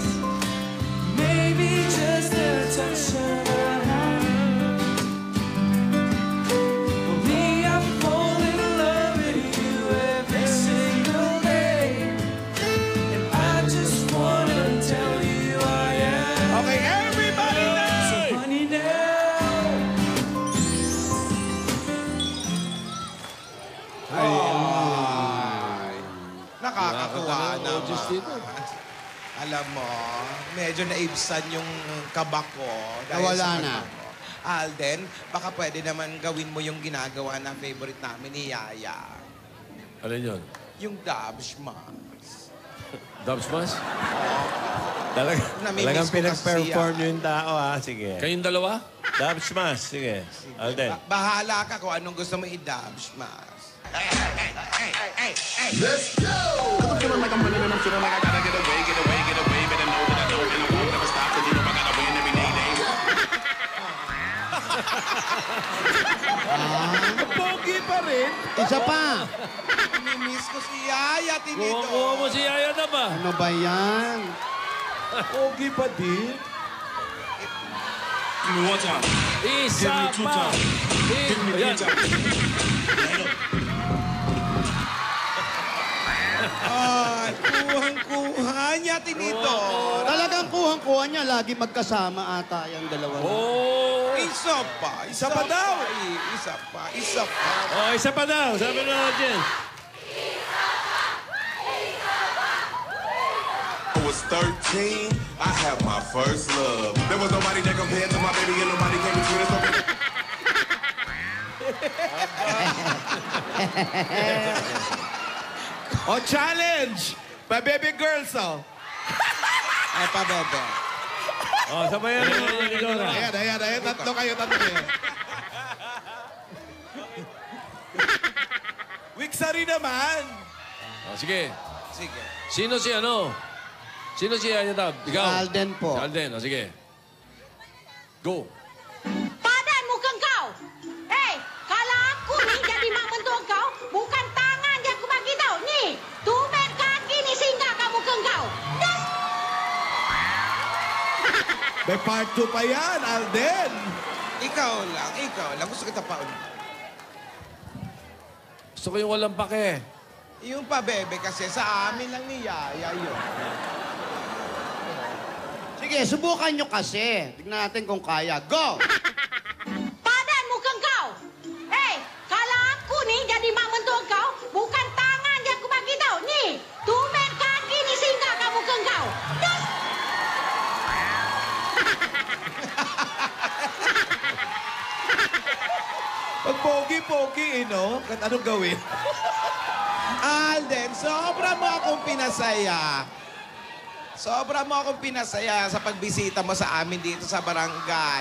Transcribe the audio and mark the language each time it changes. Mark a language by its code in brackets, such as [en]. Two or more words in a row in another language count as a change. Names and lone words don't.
[en] Maybe just a touch of a hand. For me, I fall in love with you every single day. And I just wanna tell you I am. Okay, everybody now! So honey now. [tl] Nakakatuwa naman. Just dito. Alam mo, medyo naibsan yung kaba ko. dahil Nawala sa na. kanta mo. Alden, baka pwede naman gawin mo yung ginagawa na favorite namin ni Yaya. Alin yun? Yung Dabshmas. Dub smash? Namimiss Talagang ko pinag-perform kasi yung tao, ha? Sige. Kayong dalawa? Dub smash. Sige. Alden. Bahala ka kung anong gusto mo i-Dabshmas. [en] Let's go! I'm feeling like I'm running and I'm feeling like I gotta get away, get away, get away. Better know that I don't and I won't never stop. Cause you know I gotta win every day. [tl] Pogi pa rin. Isa pa. Namimiss ko si Yaya, Tinito. Kuha mo si Yaya na ba? Ano ba yan? Pogi pa din. [en] Give me one time. [tl] Isa pa! Ayan. Kuhang-kuha niya, Tinito. Talagang kuhang-kuha niya. Lagi magkasama ata yung dalawa. Oh! Isa pa. Isa pa daw. Isa pa. Isa pa. Oh, isa pa daw. Sabi na natin. [en] I was 13, I had my first love. There was nobody that compared to my baby and nobody came between us. [tl] Oh, challenge! Pa [en] baby girls, [tl] oh. Ay, pabebe. Oh, sabayan mo ni Dora. Ayan. Tatlo kayo. Wiksari naman. Oh, sige. Sige. Sino si ano? Sino si Yaya Dab? Ikaw? Si Alden po. Si Alden. Oh, sige. Go. [ms] Padan mukhang kau. Hei, kalau aku ni jadi mak mentua kau, bukan tangan yang aku bagi tahu. Ni, tumben kaki ni singgah kamu mukhang kau. Das. [tl] May part 2 pa yan, Alden. Ikaw lang. Gusto kita pa ulit. Gusto ko yung walang pake. Yung pabebe kasi sa amin lang ni Yaya yun. Sige, subukan nyo kasi. Tignan natin kung kaya. Go! [ms] Padan mukhang kau. Hei, kalau aku ni jadi mak mentua kau, bukan tangan yang aku bagi tahu. Ni, tumben kaki ni singgah kamu mukhang kau. Das. [tl] Pag pogi-pogi, no? Anong gawin? Alden, sobra mo akong pinasaya. Sobra mo akong pinasaya sa pagbisita mo sa amin dito sa barangay.